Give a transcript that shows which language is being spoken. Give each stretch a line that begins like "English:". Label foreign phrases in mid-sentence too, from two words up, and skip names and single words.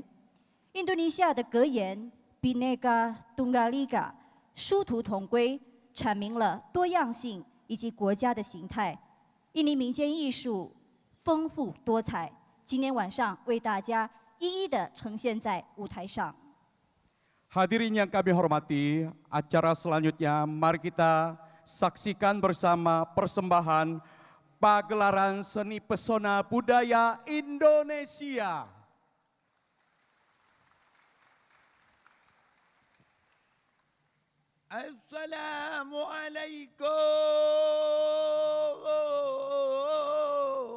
Chinese: 印度尼西亚的格言 Bhinneka Tunggal Ika 殊途同归，阐明了多样性以及国家的形态。印尼民间艺术丰富多彩，今天晚上为大家一一的呈现在舞台上。
Indonesian: Hadirin yang kami hormati, acara selanjutnya mari kita saksikan bersama persembahan pagelaran seni pesona budaya Indonesia. Assalamualaikum.